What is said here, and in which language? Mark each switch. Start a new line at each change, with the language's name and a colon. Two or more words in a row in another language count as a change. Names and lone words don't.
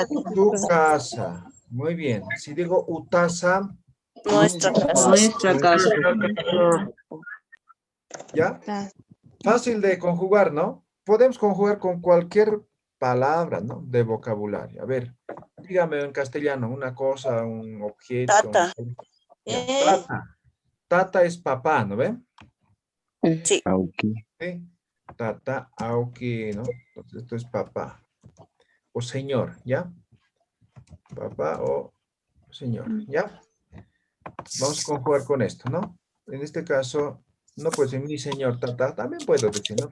Spanish: Tu casa. Muy bien. Si digo utasa, Nuestra casa. Nuestra casa. ¿ya? Fácil de conjugar, ¿no? Podemos conjugar con cualquier palabra, ¿no? De vocabulario. A ver, dígame en castellano una cosa, un objeto. Tata. Ya, tata. Tata es papá, ¿no ven? Sí. ¿Sí? Tata, aunque, ¿no? Entonces esto es papá. O señor, ¿ya? Papá o señor, ¿ya? Vamos a conjugar con esto, ¿no? En este caso, no puede ser mi señor tata, también puedo decir, ¿no?